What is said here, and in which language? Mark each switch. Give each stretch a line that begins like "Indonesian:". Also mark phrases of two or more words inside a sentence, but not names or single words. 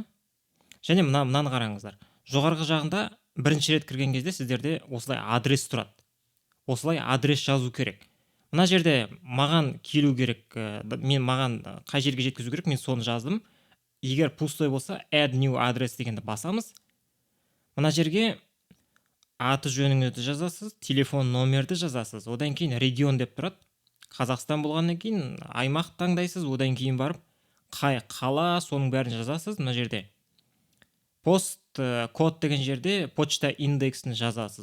Kazakh: Және мынаны қараңыздар. Жоғарғы жағында бірінші рет кірген кезде сіздерде осылай адрес тұрады. Осылай адрес жазу керек. Мына жерде маған келу керек, маған қай жерге жеткізу керек, мен соны жаздым. Егер пустой болса,
English: add new address
Kazakh: дегенді басамыз. Мына жерге аты жөніңізді жазасыз, телефон номерді жазасыз. Одан кейін регион деп тұрады. Қазақстан болғаннан кейін аймақ таңдайсыз, одан кейін барып қай қала, соның бәрін жазасыз. Мына жерде пост код деген жерде почта индексін жазасыз.